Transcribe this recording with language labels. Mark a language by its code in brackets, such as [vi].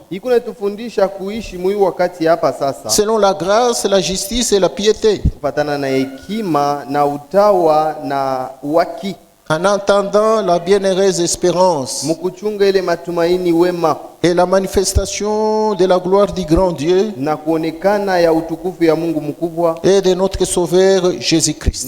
[sw] iko natufundisha kuishi mwi wakati hapa sasa [fr] selon la grâce, la justice et la piété, [sw] kufatana na hekima na utawa na uwaki, [fr] en attendant la bienheureuse espérance [sw] mkuchunga ile matumaini wema [fr] et la manifestation de la gloire du grand Dieu [sw] na kuonekana ya utukufu ya Mungu mkubwa [fr] et de notre Sauveur Jésus-Christ.